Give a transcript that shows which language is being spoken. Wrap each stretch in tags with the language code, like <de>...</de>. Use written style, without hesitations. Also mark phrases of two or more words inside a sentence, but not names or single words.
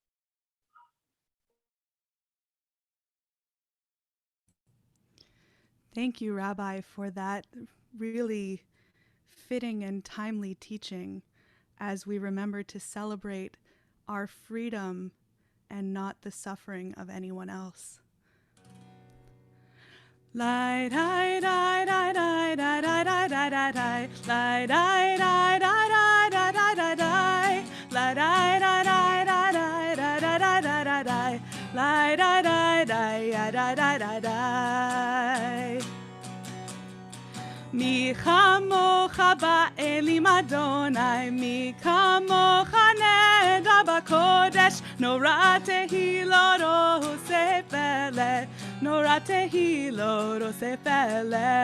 <en>Thank you, Rabbi, for that really fitting and timely teaching as we remember to celebrate our freedom and not the suffering of anyone else. Lie, die, die, die, die, die, die, die, die, die, die, lie, die, die, die, die, die, die, die, lie, die, die, die, die, die, die, die, die, die, die, lie, die, die, die, die, die, die, die.</en> <he>מי כמוך באלים אדוני, מי כמוך נדע בקודש, נורא תהילות עושה פלא, נורא תהילות עושה פלא.</he>